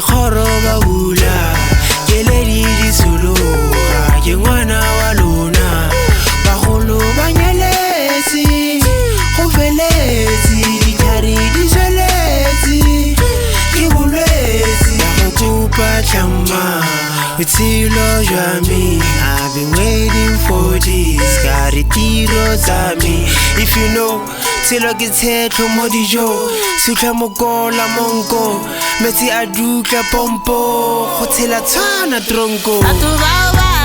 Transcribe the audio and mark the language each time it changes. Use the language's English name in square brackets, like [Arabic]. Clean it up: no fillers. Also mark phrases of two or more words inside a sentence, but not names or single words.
[Tswana] khoro ba bula ke le di solo ke ngwana wa lona bagolo ba nyeletse go feletse ditari di seletse ke bolwetse go kopa tlama botshelo jwa me [English] I've been waiting for this [Tswana] ka re tiro tsa me [English] if you know [Tswana] tshelo ke tshetlo mo dijo sutlha mokola monko metsi a dutla pompo go tshela tshwana tronko